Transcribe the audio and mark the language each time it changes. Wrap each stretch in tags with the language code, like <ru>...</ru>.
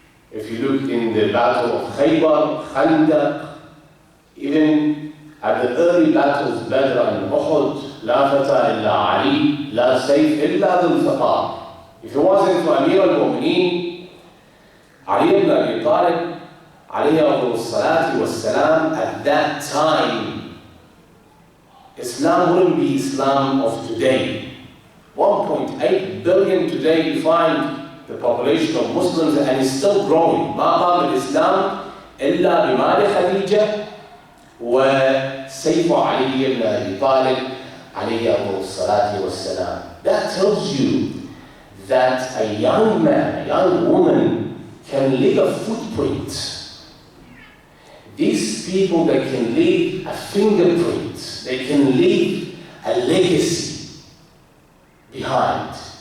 <en>If you look in the battle of Khaybar, Khandaq, even at the early battles, Badr and Uhud,</en> <ar>La fata illa Ali, la sayf illa dhul faqar.</ar> <en>If it wasn't for Amir al-Mu'mineen Ali ibn Abi Talib, alayhi salatu wassalam, at that time, Islam wouldn't be Islam of today. 1.8 billion today, you find the population of Muslims, and it's still growing.</en> <ar>ما قام الإسلام إلا بمال خديجة وسيف علي بن أبي طالب عليه الصلاة والسلام.</ar> <en>That tells you that a young man, a young woman can leave a footprint. These people, they can leave a fingerprint. They can leave a legacy behind.</en>